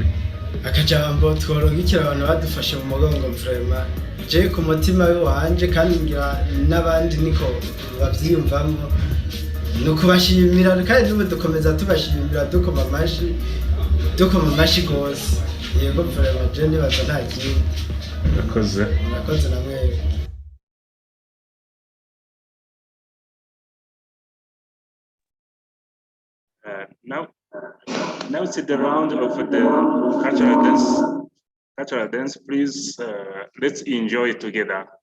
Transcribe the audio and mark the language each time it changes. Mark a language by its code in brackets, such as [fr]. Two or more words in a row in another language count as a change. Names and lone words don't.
[rn] Akajambo tworungikira abantu badufashe mu mugongo [fr] vraiment je [rn] ku mutima wanje kandi ngira n'abandi niko bavyiyumvamo, nuko bashimira kandi n'ubu dukomeza tubashimira dukoma amashi gose. Yego [fr] vraiment je [rn] ndibaza nta kindi. Urakoze namwe. [en] Now it's the round of the cultural dance. Please, let's enjoy it together.